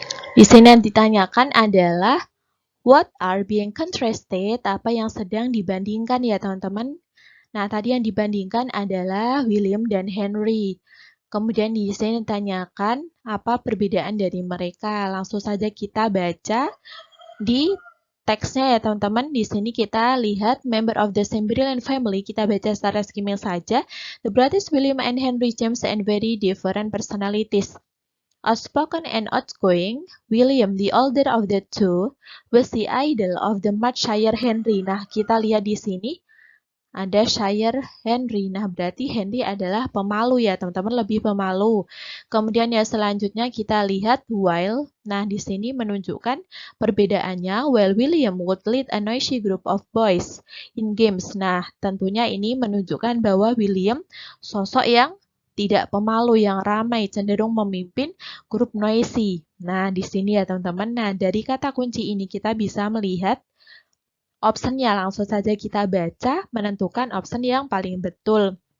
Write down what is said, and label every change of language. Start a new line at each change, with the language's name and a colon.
Indonesian: Di sini yang ditanyakan adalah
English: what are being contrasted,
Indonesian: apa yang sedang dibandingkan ya teman-teman. Nah tadi yang dibandingkan adalah William dan Henry. Kemudian di sini ditanyakan apa perbedaan dari mereka. Langsung saja kita baca di teksnya ya teman-teman. Di sini kita lihat
English: member of the same brilliant family.
Indonesian: Kita baca secara skimming saja.
English: The brothers William and Henry James and very different personalities. Outspoken and outgoing, William, the older of the two, was the idol of the much shyer Henry.
Indonesian: Nah, kita lihat di sini ada shyer Henry. Nah, berarti Henry adalah pemalu ya, teman-teman, lebih pemalu. Kemudian yang selanjutnya kita lihat while. Nah, di sini menunjukkan perbedaannya.
English: While William would lead a noisy group of boys in games.
Indonesian: Nah, tentunya ini menunjukkan bahwa William sosok yang tidak pemalu, yang ramai, cenderung memimpin grup noisy. Nah, di sini ya, teman-teman. Nah, dari kata kunci ini kita bisa melihat optionnya. Langsung saja kita baca, menentukan option yang paling betul.